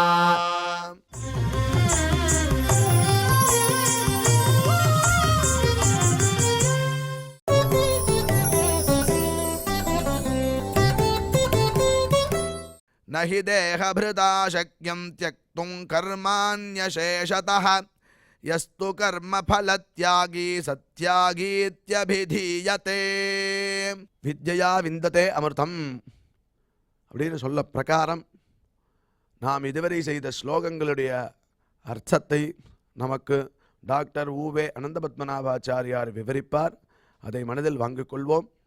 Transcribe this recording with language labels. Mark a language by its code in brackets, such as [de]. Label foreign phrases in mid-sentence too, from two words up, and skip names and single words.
[sa] न हि देहभृता शक्यं त्यक्तुं कर्माण्यशेषतः यस्तु कर्मफलत्यागी सत्यागीत्यभिधीयते विद्या विन्दते अमृतम् [ta] அப்படின்னு சொல்ல பிரகாரம் நாம் இதுவரை செய்த ஸ்லோகங்களுடைய அர்த்தத்தை நமக்கு டாக்டர் ஊவே அனந்தபத்மநாபாச்சாரியார் விவரிப்பார். அதை மனதில் வாங்கிக் கொள்வோம்.